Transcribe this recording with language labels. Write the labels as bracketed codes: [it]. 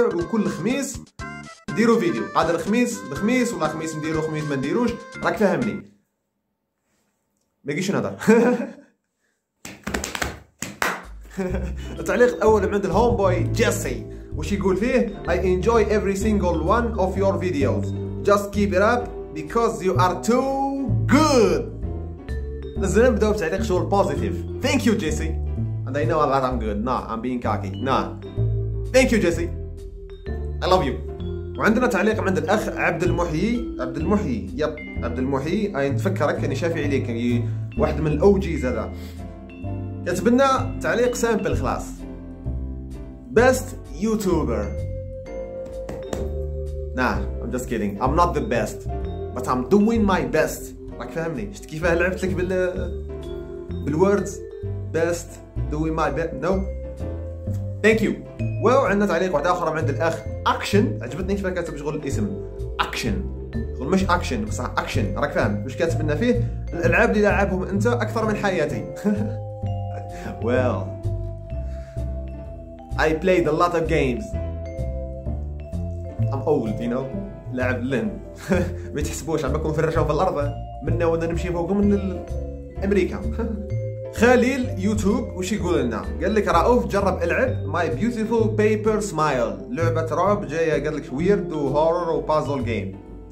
[ar] وكل خميس نديرو فيديو، قادر خميس بخميس ولا خميس نديرو خميس ما نديروش، راك فاهمني. ما يجيش نهضر. التعليق الاول من عند الهوم بوي جيسي، وش يقول فيه؟ [en] I enjoy every single one of your videos. Just keep it up because you are too good. [ar] لازم نبداو بتعليق شغل بوزيتيف. [en] Thank you Jesse. And I know that I'm good. No, I'm being cocky. No. Thank you Jesse. I love you. [ar] وعندنا تعليق من عند الاخ عبد المحيي. عبد المحيي نتفكرك اني شافي عليك واحد من الاوجيز هذا. كتب لنا تعليق سامبل خلاص. [en] Best YouTuber. Nah, I'm just kidding. I'm not the best, but I'm doing my best. [ar] راك فاهمني؟ شفت كيفاه لعبت لك بالوردز؟ [en] Best, doing my best. No. Thank you. [ar] وعندنا تعليق واحد اخر من عند الاخ اكشن. عجبتني كيف كاتب شغل الاسم اكشن، شغل مش اكشن بصح اكشن. راك فاهم واش كاتب لنا فيه؟ الالعاب اللي لعبهم انت اكثر من حياتي. [en] Well, I played a lot of games. I'm old, you know. [ar] لاعب لن. ما تحسبوش عم بكون فرشوا في الارض منا وانا نمشي فوقهم من امريكا. خليل يوتيوب وش يقول لنا؟ قال لك رؤوف جرب العب ماي بيوتيفول بيبر سمايل، لعبة رعب جاية قال لك ويرد وهورر وبازل جيم.